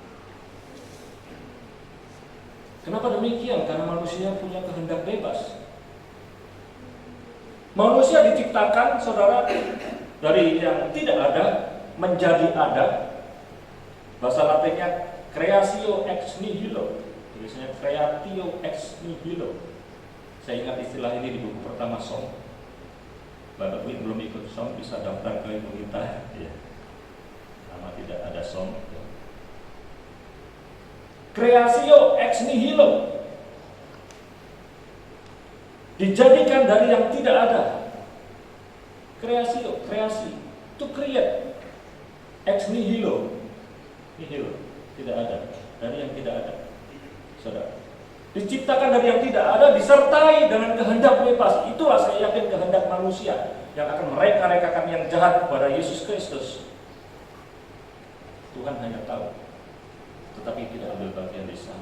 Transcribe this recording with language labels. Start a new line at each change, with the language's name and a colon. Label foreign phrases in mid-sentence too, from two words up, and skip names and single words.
Indonesian: Kenapa demikian? Karena manusia punya kehendak bebas. Manusia diciptakan, saudara, dari yang tidak ada menjadi ada. Bahasa Latinnya
Latin: creatio ex nihilo,
Indonesian: tulisannya
Latin: creatio ex nihilo.
Indonesian: Saya ingat istilah ini di buku pertama Som. Bapak Ibu belum ikut Som, bisa daftar ke ibu kita. Ya. Sama tidak ada Som.
Latin: Creatio ex nihilo,
Indonesian: dijadikan dari yang tidak ada.
Latin: Creatio, kreasi,
English: to create.
Latin: Ex nihilo, nihilo,
Indonesian: tidak ada, dari yang tidak ada. Saudara, diciptakan dari yang tidak ada, disertai dengan kehendak bebas. Itulah saya yakin kehendak manusia yang akan mereka-rekakan yang jahat kepada Yesus Kristus. Tuhan hanya tahu, tetapi tidak ambil bagian di sana.